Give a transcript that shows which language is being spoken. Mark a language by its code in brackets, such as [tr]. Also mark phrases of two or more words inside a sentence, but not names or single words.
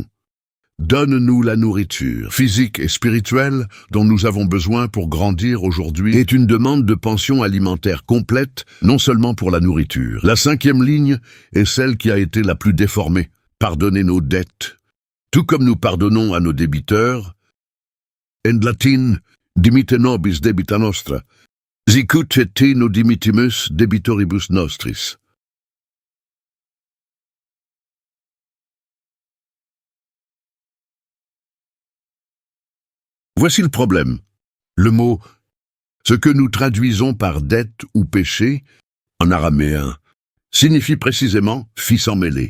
[fr] Donne-nous la nourriture physique et spirituelle dont nous avons besoin pour grandir aujourd'hui est une demande de pension alimentaire complète, non seulement pour la nourriture. La cinquième ligne est celle qui a été la plus déformée. Pardonnez nos dettes, tout comme nous pardonnons à nos débiteurs. En latin, [la] dimite nobis debita nostra, sicut et te no dimitimus debitoribus nostris. [fr] Voici le problème. Le mot « ce que nous traduisons par dette ou péché » en araméen signifie précisément « fils emmêlé ».